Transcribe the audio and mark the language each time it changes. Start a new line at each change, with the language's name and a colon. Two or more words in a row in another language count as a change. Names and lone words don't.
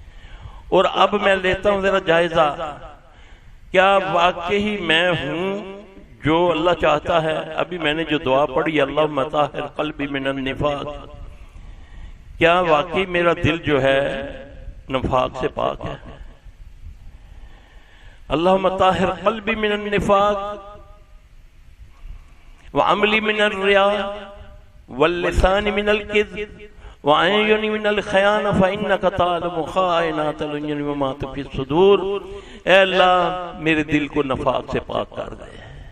Hindi: और अब मैं लेता हूं जरा जायजा क्या वाकई मैं हूं जो अल्लाह चाहता है? अभी मैंने जो दुआ पढ़ी,
Arabic: اللهم طهر قلبي من النفاق,
Hindi: क्या वाकई मेरा दिल जो है नफाक से पाक है?
Arabic: اللهم طهر قلبي من النفاق وعملي من الرياء ولساني من الكذب وأعيني من الخيانة فإنك تعلم خائنة الأعين وما تخفي صدور.
Hindi: ऐ अल्लाह, मेरे दिल को नफाक से पाक कर दे,